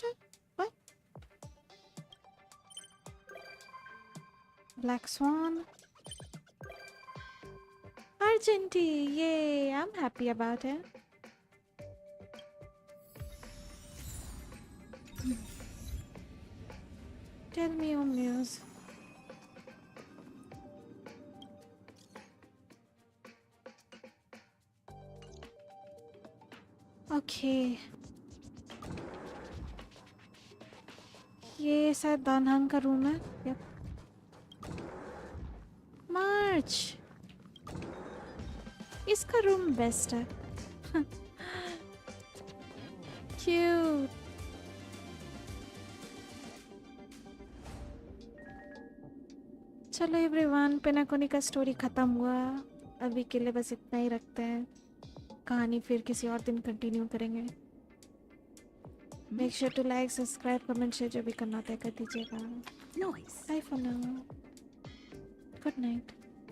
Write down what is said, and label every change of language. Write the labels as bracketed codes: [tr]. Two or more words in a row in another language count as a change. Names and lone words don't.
[en] What? Black Swan. Argenti, yay! I'm happy about it. Tell me your news. Okay. [hi] ये शायद दानहांग का रूम है. [en] Yep. March. [hi] इसका रूम बेस्ट है. Cute. चलो एवरीवन, पेनाकोनी का स्टोरी खत्म हुआ. अभी के लिए बस इतना ही रखते हैं. कहानी फिर किसी और दिन कंटिन्यू करेंगे. [en] Make sure to like, subscribe, comment, share [hi] जो भी करना होता है कर दीजिएगा. [en] Bye for now. Good night.